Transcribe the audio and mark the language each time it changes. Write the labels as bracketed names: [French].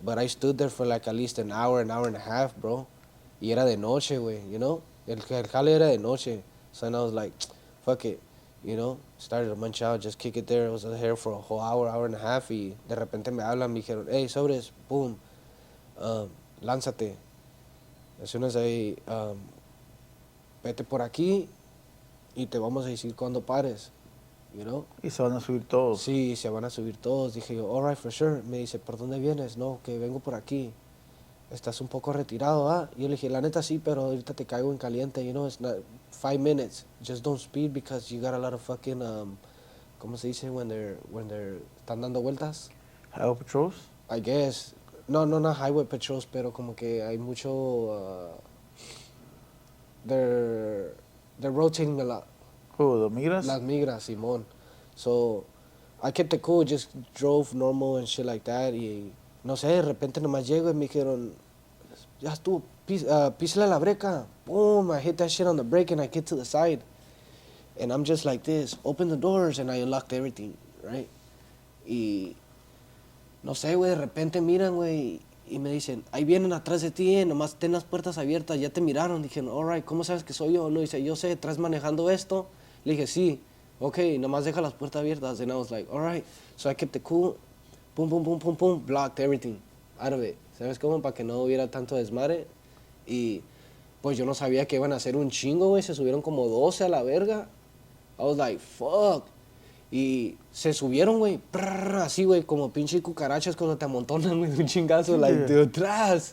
[English] But I stood there for like at least an hour and a half, bro. [Spanish] Y era de noche, güey, [English] you know? [Spanish] El jale era de noche. [English] So then I was like, fuck it, you know? Started to munch out, just kick it there. I was there for a whole hour and a half, [Spanish] y de repente me hablan, me dijeron, hey, sobres, boom, lánzate. [English] As soon as I, [Spanish] vete por aquí y te vamos a decir cuando pares, [English] you know? [Spanish] Y se van a subir todos. Sí, se van a subir todos. Dije yo, [English] all right, for sure. [Spanish] Me dice, ¿por dónde vienes? No, que vengo por aquí. Estás un poco retirado, ¿ah? Yo le dije, la neta sí, pero ahorita te caigo en caliente, [English] you know, it's not 5 minutes. Just don't speed because you got a lot of fucking, [Spanish] ¿cómo se dice [English] when they're [Spanish] están dando vueltas? [English] Highway patrols? I guess. No, not highway patrols, [Spanish] pero como que hay mucho, [English] they're rotating a lot. Who, the migras? [Spanish] Las migras, Simón. [English] So, I kept it cool, just drove normal and shit like that. [Spanish] Y no sé, de repente nomás llego y me dijeron, ya estuvo, písale la breca. [English] Boom, I hit that shit on the brake and I get to the side. And I'm just like this, open the doors, and I unlocked everything, right? [Spanish] Y no sé, güey, de repente miran, güey, y me dicen, ahí vienen atrás de ti, nomás ten las puertas abiertas, ya te miraron. Dije, [English] all right, [Spanish] ¿cómo sabes que soy yo? No, dice, yo sé, ¿traes manejando esto? Le dije, sí, okay, nomás deja las puertas abiertas. [English] And I was like, all right. So I kept it cool, boom, blocked everything out of it. [Spanish] ¿Sabes cómo? Para que no hubiera tanto desmadre. Y pues yo no sabía que iban a hacer un chingo, güey, se subieron como 12 a la verga. [English] I was like, fuck. [Spanish] Y se subieron, güey, así, güey, como pinche cucarachas cuando te amontonan, güey, un chingazo, like, de atrás.